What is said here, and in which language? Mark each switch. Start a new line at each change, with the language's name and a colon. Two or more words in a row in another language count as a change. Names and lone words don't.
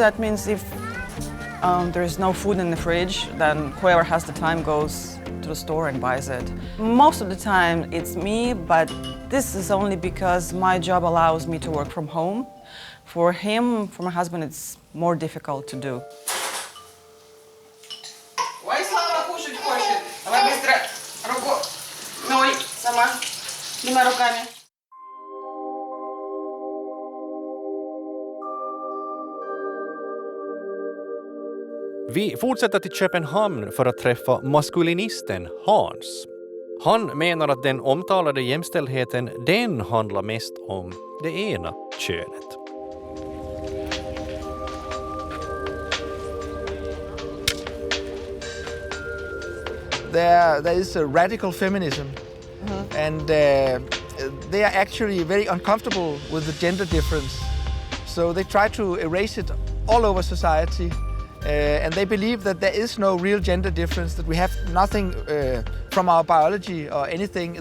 English: That means if there's no food in the fridge, then whoever has the time goes to the store and buys it. Most of the time it's me, but this is only because my job allows me to work from home. For my husband, it's more difficult to do.
Russian: Ой, Слава кушать хочет. Давай быстро руку. Ной, сама. Двумя руками.
Swedish: Vi fortsätter till Köpenhamn för att träffa maskulinisten Hans. Han menar att den omtalade jämställdheten, den handlar mest om det ena könet.
English: There is a radical feminism, and they are actually very uncomfortable with the gender difference. So they try to erase it all over society, and they believe that there is no real gender difference, that we have nothing from our biology or anything.